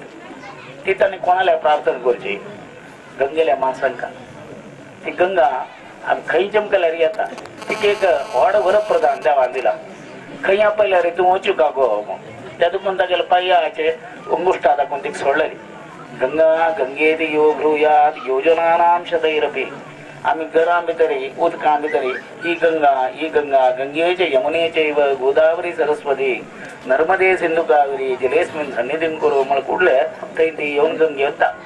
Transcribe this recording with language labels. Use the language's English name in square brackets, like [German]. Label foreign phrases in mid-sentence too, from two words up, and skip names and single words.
[Konkani] ती ताणी कोणाला प्रार्थना करची गंगेल्या माणसांका. ती गंगा आमी खंय चमकल्यार येता. तिका एक व्हड वरप्रधान देवान दिला. खंय आपयल्यार तूं वचूं का गो. त्या दुखून तागेले पांयाचे अंगुश्टा दाखोवन तिका सोडलेली. [Sanskrit] गंगा गंगेत यो ब्रुयात योजनानां शतैरपि. [Konkani] आमी घरां भितरी उदकां भितरी ही गंगा [Sanskrit] गंगेचे यमुनेचैव गोदावरी सरस्वती नर्मदे सिंधू कावेरी जलेस्मिन् सन्निधिं कुरु [Konkani] म्हण कुडले थंय ती येवन गंगे वता.